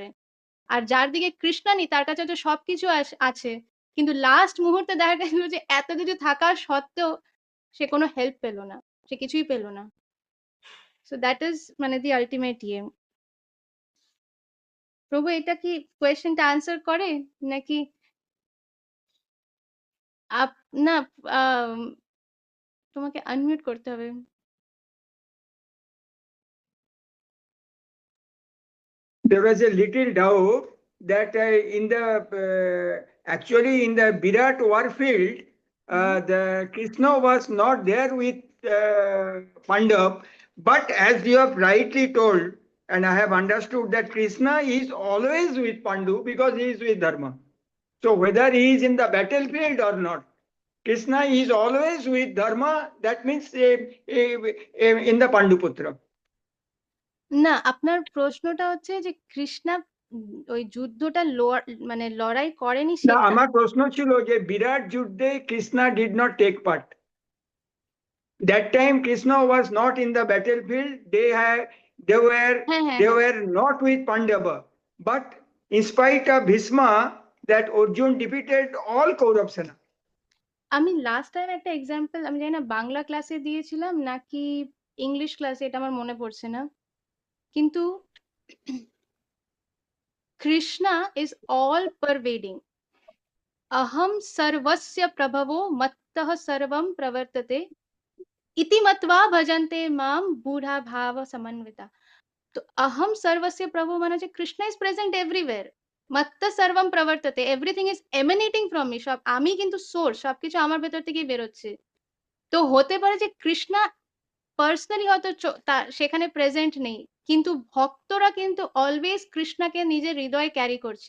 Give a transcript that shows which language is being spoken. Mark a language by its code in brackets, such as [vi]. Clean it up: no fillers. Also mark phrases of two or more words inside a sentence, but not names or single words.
[bn] আর যার দিকে কৃষ্ণা নেই তার কাছে তো সবকিছু আছে, কিন্তু লাস্ট মুহূর্তে দেখা গেল যে এত কিছু থাকার সত্ত্বেও সে কোনো হেল্প পেলো না, সে কিছুই পেলো না। [en] so that is মানে the ultimate ইয়ে। [bn] প্রভু এটা কি [en] questionটা answer [bn] করে নাকি? না, তোমাকে আনমিউট করতে হবে। [en] There was a little doubt that in the actually in the Virat war field, the Krishna was not there with Pandav, but as you have rightly told, and I have understood that Krishna is always with Pandu because he is with Dharma. So whether he is in the battlefield or not, Krishna is always with Dharma. That means in the Panduputra. [bn] না, আপনার প্রশ্নটা হচ্ছে যে কৃষ্ণা ওই যুদ্ধটা মানে লড়াই করেনি না, সেটা? আমার প্রশ্ন ছিল যে বিরাট যুদ্ধে কৃষ্ণা [en] did not take part. That time Krishna was not in the battlefield. They were not with Pandava. But in spite of Bhishma, that Arjun defeated all Kaurav Sena. [bn] আমি [en] last time [bn] একটা এক্সাম্পল, আমি জানি না বাংলা ক্লাসে দিয়েছিলাম নাকি ইংলিশ ক্লাসে, এটা আমার মনে পড়ছে না, কিন্তু কৃষ্ণা [en] is all pervading. [sa] अहम सर्वस्य प्रभवो मत्तः सर्वं प्रवर्तते इति मत्वा भजन्ते माम बूढ़ा भाव समन्विता। [bn] तो [sa] अहम सर्वस्य प्रभु [bn] মানে যে কৃষ্ণ [en] is present everywhere, [sa] মত্ত সর্বম প্রবর্ততে, [en] everything is emanating from me, [bn] সব আমি কিন্তু সোর্স, সবকিছু আমার ভেতর থেকেই বেরোচ্ছে। তো হতে পারে যে কৃষ্ণা পার্সোনালি হয়তো সেখানে প্রেজেন্ট নেই, কিন্তু ভক্তরা কিন্তু অলওয়েজ কৃষ্ণাকে নিজের হৃদয়ে ক্যারি করছে।